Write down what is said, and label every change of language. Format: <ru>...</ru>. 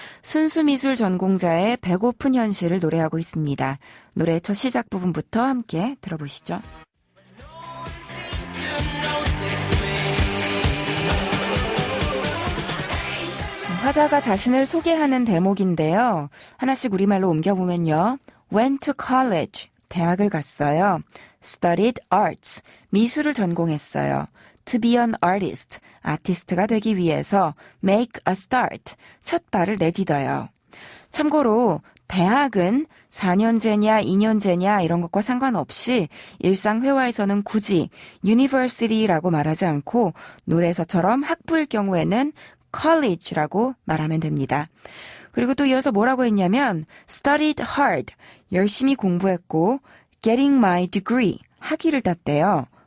<ko>순수미술 전공자의 배고픈 현실을 노래하고 있습니다. 노래의 첫 시작 부분부터 함께 들어보시죠. 화자가 자신을 소개하는 대목인데요. 하나씩 우리말로 옮겨보면요.</ko> <en>Went to college,</en> <ko>대학을 갔어요.</ko> <en>Studied arts,</en> <ko>미술을 전공했어요.</ko> <en>To be an artist,</en> <ko>아티스트가 되기 위해서</ko> <en>make a start,</en> <ko>첫 발을 내딛어요. 참고로 대학은 4년제냐 2년제냐 이런 것과 상관없이 일상 회화에서는 굳이 university라고 말하지 않고 노래에서처럼 학부일 경우에는 college라고 말하면 됩니다. 그리고 또 이어서 뭐라고 했냐면</ko> <en>studied hard,</en> <ko>열심히 공부했고</ko> <en>getting my degree,</en> <ko>학위를 땄대요.</ko>